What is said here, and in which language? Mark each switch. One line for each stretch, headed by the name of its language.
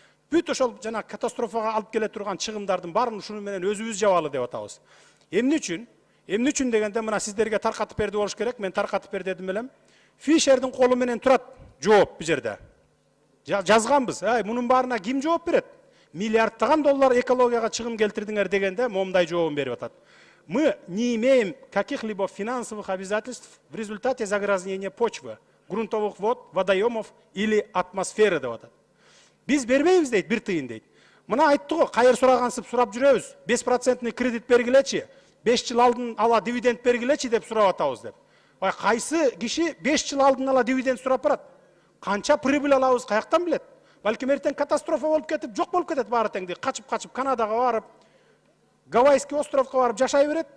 Kyrgyz: Бүт ошол жана катастрофага алып келе турган чыгымдардын баарын ушуну менен өзүбүз жабалы деп атабыз. Эмне үчүн? Эмне үчүн дегенде мына сиздерге таркатып берди болуш керек, мен таркатып бер дедим элем. Фишердин колу менен турат жооп бу жерде. Жазганбыз. Мунун баарына ким жооп берет? Миллиарддаган доллар экологияга чыгым келтирдиңер дегенде момундай жообун берип атат.
Russian: Мы не имеем каких-либо финансовых обязательств в результате загрязнения почвы, грунтовых вод, водоемов или атмосферы
Kyrgyz: деп атат. Биз бербейбиз дейт, бир тыйын дейт. Мына айтты го, кайыр сурагансып сурап жүрөбүз. 5% кредит бергилечи, 5 жыл алдын ала дивиденд бергилечи деп сурап атабыз деп. Кайсы киши 5 жыл алдын ала дивиденд сурап барат? Канча прибыль алабыз, каяктан билет? Балким эртең катастрофа болуп кетип, жок болуп кетет баары теңди. Качып Канадага барып, Гавайский островко барып жашай берет.